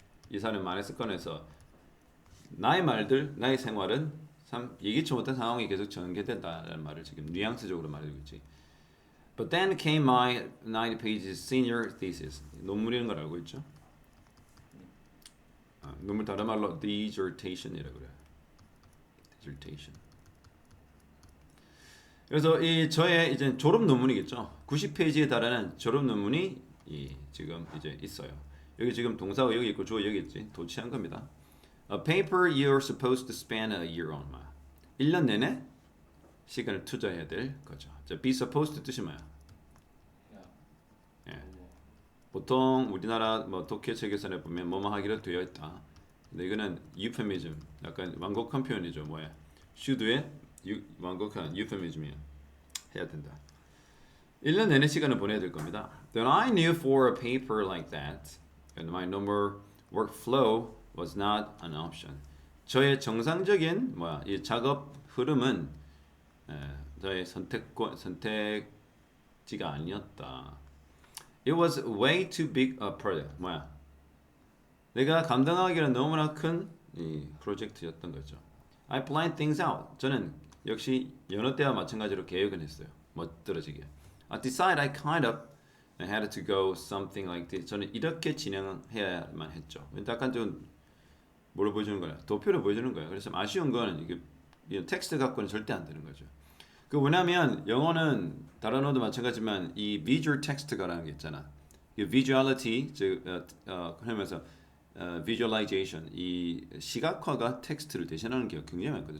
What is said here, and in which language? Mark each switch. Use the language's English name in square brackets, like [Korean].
[Korean] 이 사람의 말의 습관에서 나의 말들, 나의 생활은 참 예기치 못한 상황이 계속 전개된다는 말을 지금 뉘앙스적으로 말해주고 있지. [English] But then came my 90 pages senior thesis. [Korean] 논문이라는 걸 알고 있죠? 논문 다른 말로 dissertation이라고 그래요. dissertation. 그래서 이 저의 이제 졸업 논문이겠죠. 90페이지에 달하는 졸업 논문이 지금 이제 있어요. 여기 지금 동사가 여기 있고 주어 여기 있지. 도치한 겁니다. [English] A paper you're supposed to spend a year on. [Korean] 1년 내내 시간을 투자해야 될 거죠. 자, be supposed 뜻이 뭐야? 예. 보통 우리나라 뭐 독해 책에서 보면 뭐뭐 하기로 되어 있다. 근데 이거는 euphemism, 약간 완곡한 표현이죠. 뭐야? should의 완곡한 euphemism이야. 해야 된다. 1년 내내 시간을 보내야 될 겁니다. [English] Then I knew for a paper like that, and my number workflow was not an option. [Korean] 저의 정상적인 이 작업 흐름은 저의 선택지가 아니었다. [English] It was way too big a project. [Korean] 내가 감당하기에는 너무나 큰 이 프로젝트였던 거죠. [English] I planned things out. [Korean] 저는 역시 여느 때와 마찬가지로 계획은 했어요. 멋들어지게. [English] I decided I kind of had to go something like this. [Korean] 저는 이렇게 진행해야만 했죠. 약간 좀 뭐를 보여주는 거야? 도표를 보여주는 거야. 그래서 아쉬운 건 이게 텍스트 갖고는 절대 안 되는 거죠. 그 왜냐면 영어는 다른 언어도 마찬가지지만 이 visual text가라는 게 있잖아. 이 visuality 즉 그러면서 visualization 이 시각화가 텍스트를 대신하는 게 굉장히 많거든.